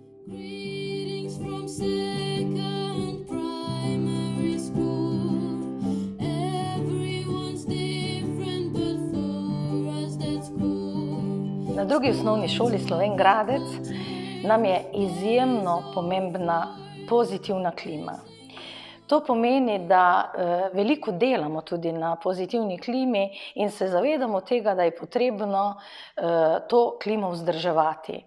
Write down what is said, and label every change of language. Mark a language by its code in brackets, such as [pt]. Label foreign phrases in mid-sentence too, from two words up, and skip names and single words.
[en] Greetings from second primary school. Everyone's different, but for us that's cool. [sl] Na drugi osnovni šoli Slovenj Gradec nam je izjemno pomembna pozitivna klima. To pomeni, da veliko delamo tudi na pozitivni klimi in se zavedamo tega, da je potrebno to klimo vzdrževati.